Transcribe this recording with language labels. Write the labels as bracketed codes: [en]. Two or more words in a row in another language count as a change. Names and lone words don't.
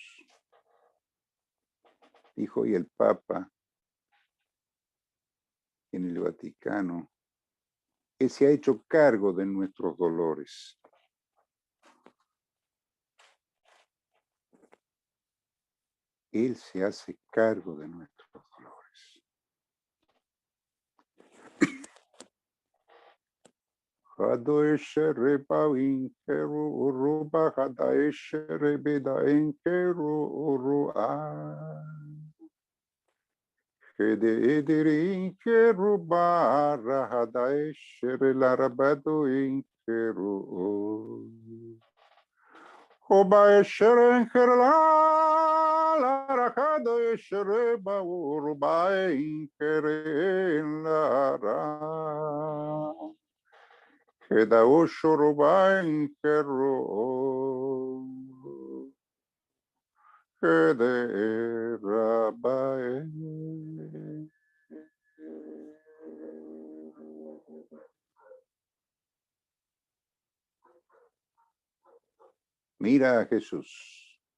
[es] Dijo hoy el Papa en el Vaticano, Él se ha hecho cargo de nuestros dolores. Él se hace cargo de nuestros dolores. Hadoeshere Pavinkeru Uruba Hadaeshere Bedaenkeru Urua Hede Ederinkeru Bara Hadaeshere Larabado Inkeru Hobaeshere Enkerla Larahadaeshere Bauruba Inkere Lara Queda Ushuruba Inkeru Quede Rabae. Mira a Jesús.